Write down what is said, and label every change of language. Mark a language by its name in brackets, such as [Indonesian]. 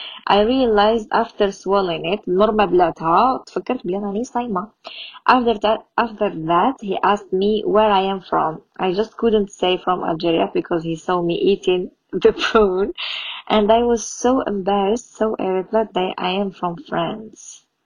[English] I realized after swallowing it. [Arabic] مر ما بلعتها تفكرت بلي راني صايمه. [English] After that he asked me where I am from. I just couldn't say from Algeria because he saw me eating the prune and I was so embarrassed. So I replied that I am from France.